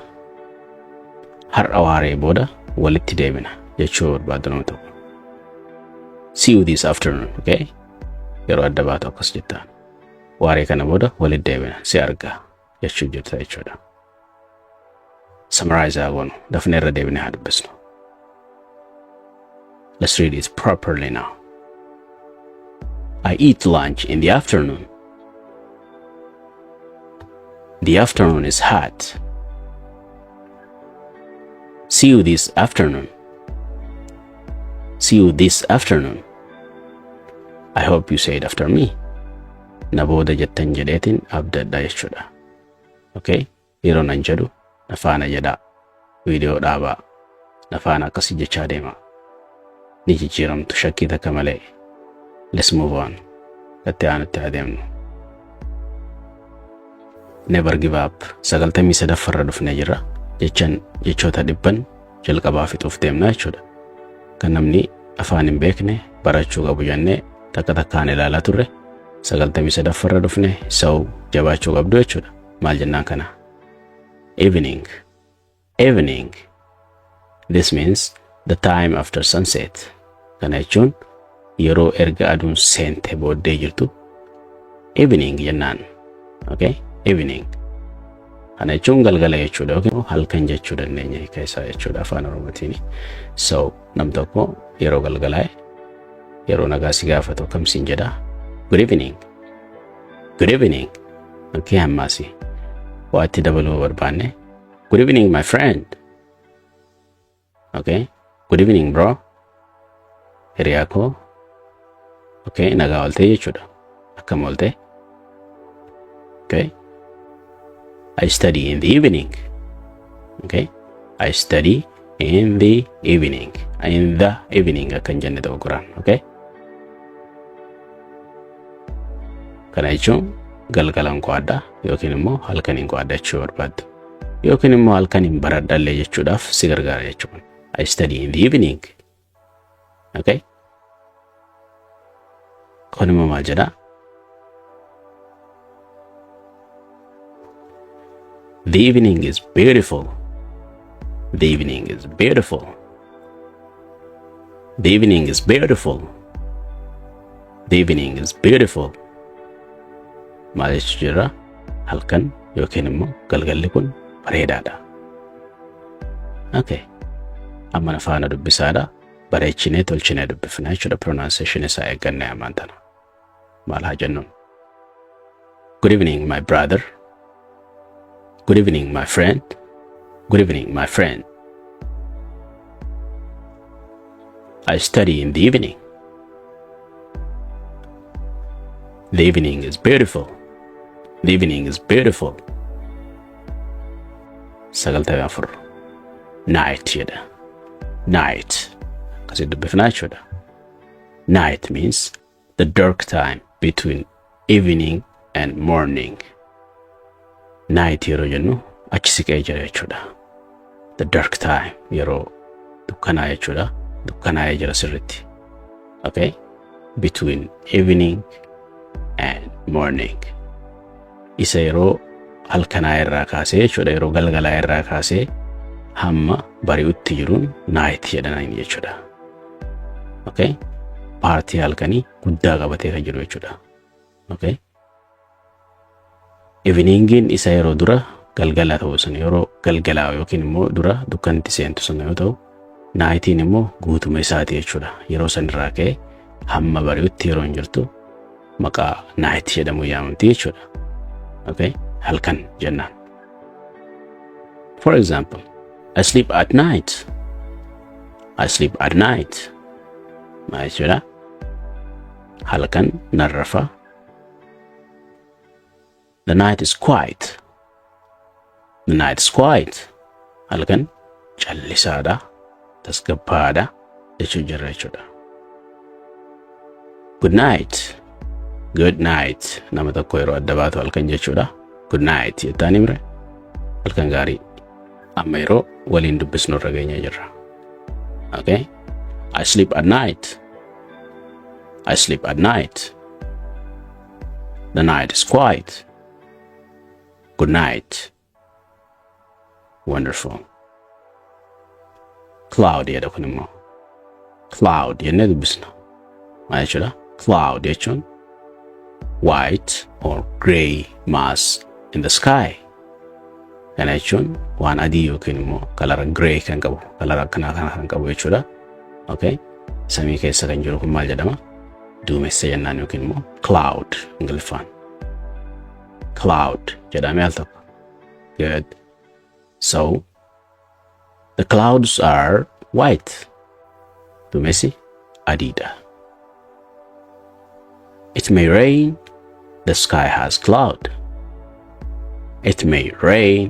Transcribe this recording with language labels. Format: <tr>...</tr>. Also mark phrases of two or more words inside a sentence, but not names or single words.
<om>Har'a waaree booda walitti deebina jechuu barbaadu nama tokko.</om> <en>See you this afternoon. Okay?</en> <om>Yeroo adda baatu akkas jettaan. Waaree kana booda walitti deebina si argaa jechuu jirta jechuudha. Summarize agoonu dafnee irra deebinee haa dubbisnu.</om> <en>Let's read it properly now. I eat lunch in the afternoon. The afternoon is hot. See you this afternoon. See you this afternoon. I hope you say it after me.</en> <om>Na booda jettan jedheetiin abdadha jechuudha. Okay? Yeroo nan jedhu nafaana jedhaa. Viidiyoo dhaabaa. Nafaana akkasii jechaa deema. Nijijjiiramtu shakkii takka malee.</om> <en>Let's move on.</en> <om>Itti aanutti adeemnu.</om> <en>Never give up. 93</en> <om>dhufnee jirra. jechoota dhibban jalqabaa fixuuf deemna jechuudha. Kan namni afaan hin beekne barachuu qabu jennee takka takkaan ilaalaa turre 93 dhufne sau jabaachuu qabdu jechuudha. Maal jennaan kana?</om> <en>Evening. Evening. This means the time after sunset.</en> <om>Kana jechuun yeroo erga aduun seente booddee jirtu evening jennaan.</om> <en>Okay? Evening.</en> <om>Kana jechuun galgala jechuudha. Okay? Halkan jechuu dandeenya keessaa jechuudha afaan Oromootiin. So nam tokko yeroo galgalaa'e yeroo nagaa si gaafatu kamsiin jedha?</om> <en>Good evening. Good evening.</en> <om>Okay, hammaasi. Waatti dabaluu barbaanne.</om> <en>Good evening, my friend. Okay. Good evening, bro.</en> <om>Hiriyaa koo. Okay, nagaa ooltee jechuudha. Akkam ooltee? Okay.</om> <en>I study in the evening. Okay. I study in the evening. In the evening</en> <om>akkan jenne ta'u Quraan.</om> <en>Okay.</en> <om>Kana jechuun galgalan qo'adha yookiin immoo halkaniin qo'adha jechuu barbaaddu. Yookiin immoo halkaniin baradhallee jechuudhaaf si gargaara jechuudha. I study in the evening. Okay. Kun immoo maal jedha?</om> <en>The evening is beautiful. The evening is beautiful. The evening is beautiful. The evening is beautiful.</en> <om>Maal jechuu jira? Halkan yookiin immoo galgalli kun bareedaadha. Okay. Amma afaana dubbisaadha. Bareechinee tolchinee dubbifna jechuudha. Pronunciation isaa eeggannee ammaan tana. Maal haa jennuun?</om> <en>Good evening, my brother. Good evening, my friend. Good evening, my friend. I study in the evening. The evening is beautiful. The evening is beautiful.</en> <om>94. Night jedha. Night. Kasi dubbifnaa jechuudha.</om> <en>Night means the dark time between evening and morning.</en> <om>Night yeroo jennu achi siqee jira jechuudha.</om> <en>The dark time</en> <om>yeroo dukkanaa jechuudha. Dukkanaa'ee jira sirritti. Okay?</om> <en>Between evening and morning.</en> <om>Isa yeroo halkanaa irraa kaasee jechuudha. Yeroo galgalaa irraa kaasee hamma bari'utti jiruun night jedhaniin jechuudha. Okay? Paartii halkanii guddaa qabatee kan jiru jechuudha. Okay? Eveningin isa yeroo dura galgala ta'u sun yeroo galgalaa yookiin immoo dura dukkanti seentu sun yoo ta'u, nightiin immoo guutuma isaati jechuudha. Yeroo san irraa ka'ee hamma bari'utti yeroo hin jirtu maqaa night jedhamu yaamamti jechuudha. Okay? Halkan jennaan.</om> <en>For example, I sleep at night. I sleep at night.</en> <om>Maal jechuudha? Halkan narrafa.</om> <en>The night is quiet. The night is quiet.</en> <om>Halkan callisaadha. Tasgabbaadha jechuu jirra jechuudha.</om> <en>Good night. Good night.</en> <om>Nama tokko yeroo adda baatu halkan jechuudha.</om> <en>Good night</en> <om>jettaan himre. Halkan gaarii. Amma yeroo waliin dubbisnu irra geenye jirra.</om> <en>Okay? I sleep at night. I sleep at night. The night is quiet. Good night. Wonderful.</en> <om>Cloud jedha kun immoo. Cloud jennee dubbisna. Maal jechuudha? Cloud jechuun</om> <en>white or grey mass in the sky.</en> <om>Kana jechuun waan adii yookiin immoo kalara grey kan qabu, kalara akkanaa kana kan qabu jechuudha. Okay? Samii keessa kan jiru kun maal jedhama? Duumessa jennaan yookiin immoo cloud Ingiliffaan. Cloud jedhamee al tokko.</om> <en>Good. So, the clouds are white.</en> <om>Duumessi adiidha.</om> <en>It may rain. The sky has cloud. It may rain.</en>